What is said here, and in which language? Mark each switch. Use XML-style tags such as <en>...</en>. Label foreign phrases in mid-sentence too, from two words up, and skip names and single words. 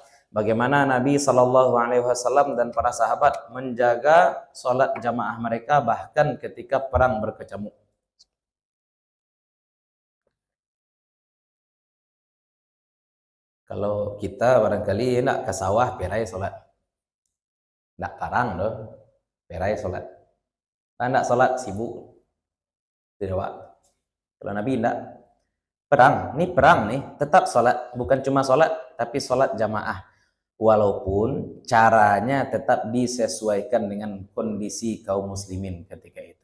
<id>Bagaimana Nabi SAW dan para sahabat menjaga sholat jamaah mereka bahkan ketika perang berkecamuk.</id> <min>Kalau kita barangkali nak ke sawah perai sholat. Nak parang doh, perai sholat.</min> <id>Nak sholat sibuk. Tidak Pak. Kalau Nabi tidak. Perang nih, tetap sholat. Bukan cuma sholat, tapi sholat jamaah. Walaupun caranya tetap disesuaikan dengan kondisi kaum muslimin ketika itu.</id>